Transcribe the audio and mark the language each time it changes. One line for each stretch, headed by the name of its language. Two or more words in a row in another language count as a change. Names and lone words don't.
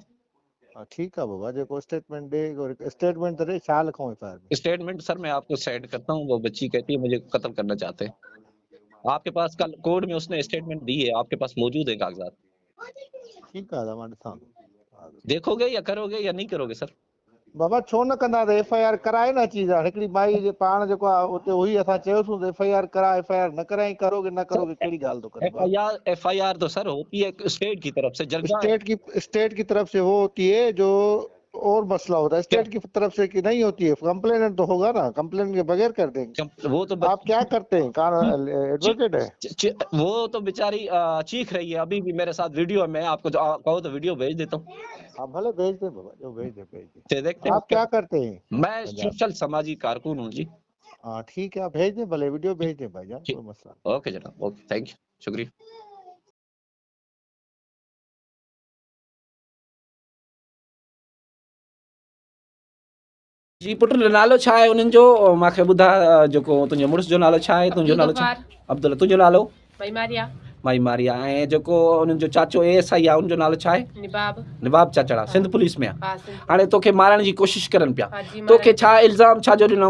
Urdu: ٹھیک ہے بابا جے کو اسٹیٹمنٹ دے اسٹیٹمنٹ دے چا لکھوں ایف آئی آر میں. اسٹیٹمنٹ سر میں آپ کو سینڈ کرتا ہوں. وہ بچی کہتی ہے مجھے قتل کرنا چاہتے ہیں. آپ کے پاس کل کورٹ میں اس نے اسٹیٹمنٹ دی ہے، آپ کے پاس موجود ہے کاغذات. ٹھیک ہے
Sindhi: دا ڈساں
Urdu: دیکھو گے یا کرو گے یا نہیں کرو گے سر؟
Sindhi: بابا छो न कंदा एफ आई आर कराए न चीज हिकिड़ी माई जे पाण जेको आहे उते हुई असां चयोसीं एफ आई आर करा एफ आई आर न कराई
Urdu: کرو گے نہ کرو گے
Sindhi: कहिड़ी ॻाल्हि थो करे
Urdu: ایف آئی آر تو سر ہوتی ہے اسٹیٹ کی طرف سے. جرگہ اسٹیٹ کی طرف سے وہ ہوتی ہے جو اور مسئلہ ہوتا ہے اسٹیٹ کی طرف سے کہ نہیں ہوتی ہے. کمپلین تو ہوگا نا، کمپلین کے بغیر کر دیں گے. وہ تو آپ کیا کرتے ہیں؟ ایڈوکیٹ ہے وہ تو بیچاری چیخ رہی ہے ابھی بھی میرے ساتھ ویڈیو ہے. میں آپ کو کہو تو ویڈیو بھیج دیتا ہوں. آپ بھلے بھیج دیں بابا، جو بھیج دیں دیکھتے ہیں آپ کیا کرتے ہیں. میں سوشل سماجی کارکن ہوں جی. ہاں ٹھیک ہے آپ بھیج دیں، بھلے ویڈیو بھیج دیں بھائی جان، کوئی مسئلہ نہیں. اوکے جناب، اوکے،
English: thank you,
Urdu: شکریہ.
Sindhi: جی पुट नालो छा आहे उन्हनि जो? मूंखे ॿुधा जेको तुंहिंजे मुड़ुस जो नालो छा आहे? तुंहिंजो नालो छा? अब्दुल. तुंहिंजो नालो? माई मारिया. ऐं जेको उन्हनि जो चाचो ASI आहे उनजो नालो छा आहे? निबाब चाचड़ा. सिंध पुलिस में आहे. हाणे तोखे मारण जी कोशिशि करनि पिया. तोखे छा इल्ज़ाम छाजो ॾिनऊं?